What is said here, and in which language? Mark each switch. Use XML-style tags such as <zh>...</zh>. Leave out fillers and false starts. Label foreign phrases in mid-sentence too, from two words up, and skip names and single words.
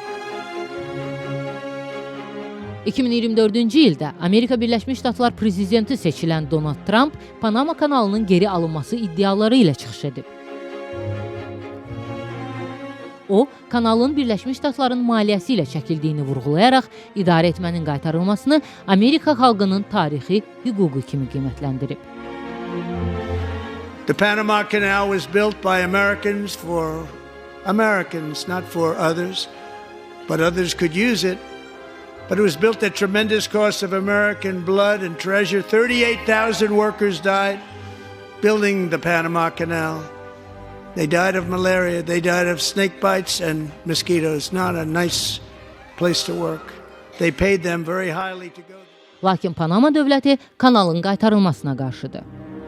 <az>2024-cü ildə Amerika Birləşmiş Ştatlar prezidenti seçilən Donald Trump Panama kanalının geri alınması iddiaları ilə çıxış edib. O, kanalın Birləşmiş Ştatların maliyyəsi ilə çəkildiyini vurğulayaraq idarə etmənin qaytarılmasını Amerika xalqının tarixi, hüququ kimi qiymətləndirib.</az> <en>The Panama Canal was built by Americans for Americans, not for others, but others could use it. But it was built at tremendous cost of American blood and treasure. 38,000 workers died building the Panama Canal. They died of malaria, they died of snake bites and mosquitoes. Not a nice place to work. They paid them very highly to go.</en> <az>Lakin Panama dövləti kanalın qaytarılmasına qarşıdır.</az>